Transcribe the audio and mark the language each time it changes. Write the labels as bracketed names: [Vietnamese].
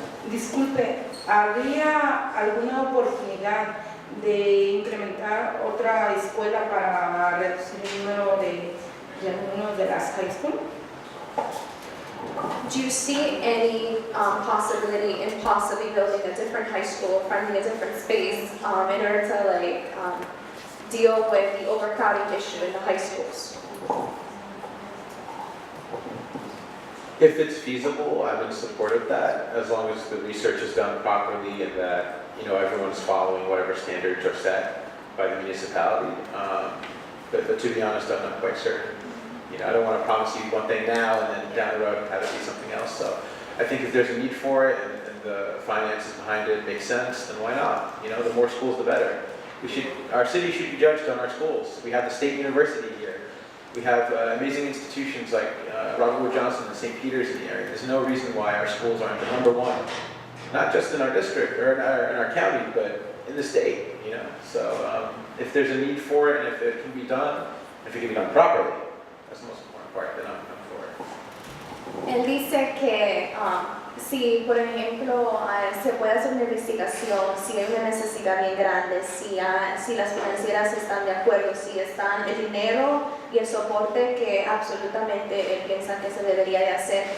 [Spanish] Disculpe, ¿habría alguna oportunidad de incrementar otra escuela para reducir el número de alumnos de las high school? [English] Do you see any possibility in possibly building a different high school, finding a different space in order to deal with the overcrowding issue in the high schools? If it's feasible, I'm in support of that, as long as the research is done properly and that everyone's following whatever standards are set by the municipality. But to be honest, I'm not quite certain. I don't want to promise you one thing now and then down the road have it be something else. So I think if there's a need for it and the finances behind it make sense, then why not? The more schools, the better. Our city should be judged on our schools. We have the State University here. We have amazing institutions like Robert Wood Johnson and St. Peter's in the area. There's no reason why our schools aren't the #1, not just in our district or in our county, but in the state. So if there's a need for it and if it can be done, if it can be done properly, that's the most important part. Then I'm for it. [Spanish] Él dice que si, por ejemplo, se puede hacer una investigación, si hay una necesidad bien grande, si las financieras están de acuerdo, si están el dinero y el soporte que absolutamente él piensa que se debería de hacer.